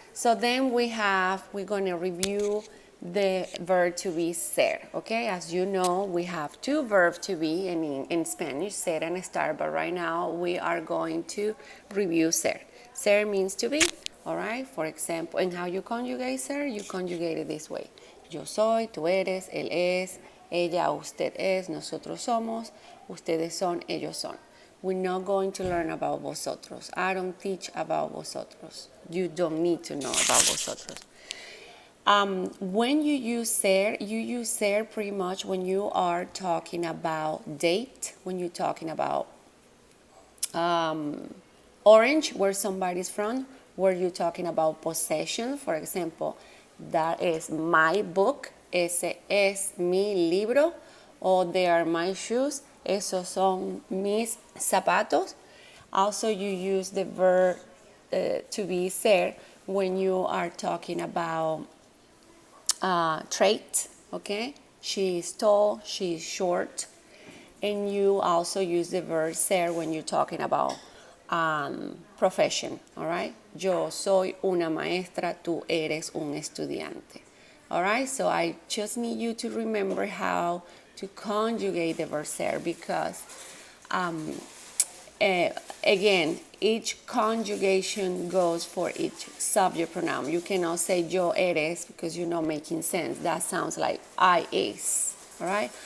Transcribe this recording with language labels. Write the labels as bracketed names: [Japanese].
[English] So then we're going to review the verb to be ser, okay? As you know, we have two verbs to be in Spanish, ser and estar, but right now we are going to review ser. Ser means to be, all right? For example, and how you conjugate ser, you conjugate it this way. [Spanish] Yo soy, tú eres, él es, ella, usted es, nosotros somos, ustedes son, ellos son. [English] We're not going to learn about vosotros. I don't teach about vosotros. You don't need to know about vosotros. When you use ser pretty much when you are talking about date, when you're talking about orange, where somebody's from, where you're talking about possession. For example, that is my book, [Spanish] ese es mi libro, [English] or they are my shoes, [Spanish] esos son mis zapatos. [English] Also, you use the verb to be ser when you are talking about trait, okay? She is tall, she is short. And you also use the verb ser when you're talking about profession, all right? [Spanish] Yo soy una maestra, tú eres un estudiante. [English] All right, so I just need you to remember how to conjugate the verb ser because, again, each conjugation goes for each subject pronoun. You cannot say [Spanish] yo eres [English] because you're not making sense. That sounds like I is, all right?